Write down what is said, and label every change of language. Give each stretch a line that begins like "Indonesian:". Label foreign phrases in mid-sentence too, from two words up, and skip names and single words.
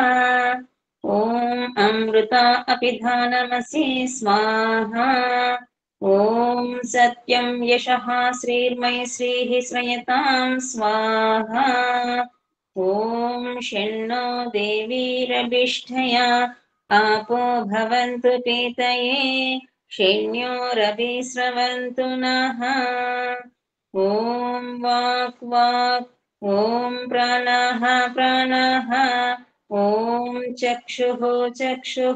Sanskrit: ఓం అమృత అపిధానమసి స్వాహా. ఓం సత్యం యశః శ్రీర్మయి శ్రీః శ్రయతాం స్వాహా. ఓం షణ్ణో దేవీరభిష్ఠయా आपो भवन्तु पीतये शैन्योरभिस्रवन्तु नः. ॐ वाक् वाक्. ॐ प्राणः प्राणः. ॐ चक्षुः चक्षुः.